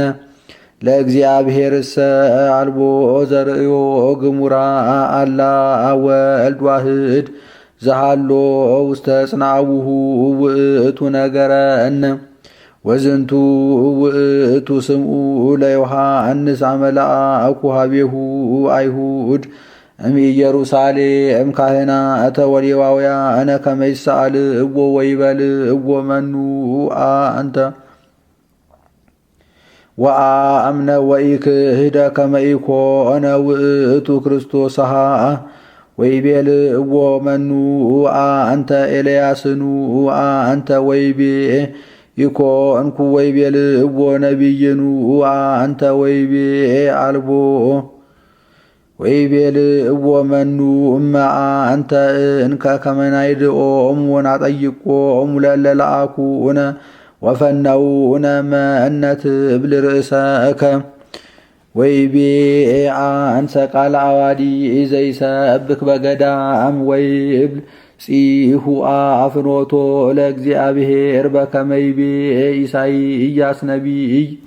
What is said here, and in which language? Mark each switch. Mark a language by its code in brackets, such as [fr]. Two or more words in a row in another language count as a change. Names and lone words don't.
[gez] ለእግዚአብሔርሰ አልቦ ዘርእዮ ግሙራ አላ ወልድ ዋህድ ዘሃሎ ውስተ ጽንዓውሁ ውእቱ ነገረነ ወዝንቱ ውእቱ ስምዑ ለዮሐንስ አመልአኩ ኀቤሁ አይሁድ እምኢየሩሳሌም ካህናተ ወሌዋውያነ ከመ ይስአልዎ ወይበልዎ መኑ አንተ ወአምነ ወኢክህደ ከመ ኢኮነ ውእቱ ክርስቶስሃ ወይቤልዎ መኑ አንተ ኤልያስኑ አንተ ወይቤ ኢኮንኩ ወይቤልዎ ነቢይኑ አንተ ወይቤ አልቦ ወይቤልዎ መኑ እመ አንተ እንከ ከመ ናይድኦሙ ወናጠይቆሙ ለእለ ለአኩነ ወፈነውነ መነ ትብል ርእሰከ ወይቤ አንሰ ቃለ አዋዲ ዘይሰብክ በገዳም ወይብል ጺሁ አፍኖቶ ለእግዚአብሔር በከመ ይቤ ኢሳይያስ ነቢይ